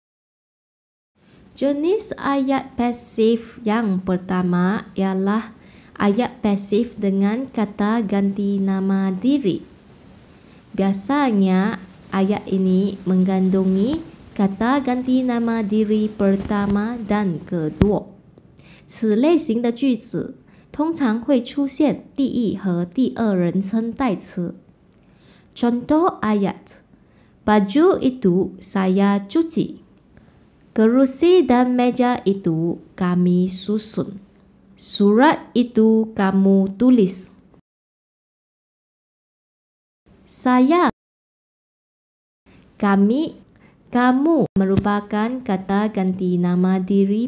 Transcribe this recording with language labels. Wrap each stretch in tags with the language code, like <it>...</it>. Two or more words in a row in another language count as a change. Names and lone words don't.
<ms>Jenis ayat pasif yang pertama ialah ayat pasif dengan kata ganti nama diri. Biasanya ayat ini mengandungi kata ganti nama diri pertama dan kedua。</ms> <zh>此类型的句子通常会出现第一和第二人称代词。</zh> <ms>Contoh ayat. Baju itu saya cuci. Kerusi dan meja itu kami susun. Surat itu kamu tulis. Saya, kami, kamu merupakan kata ganti nama diri.</ms>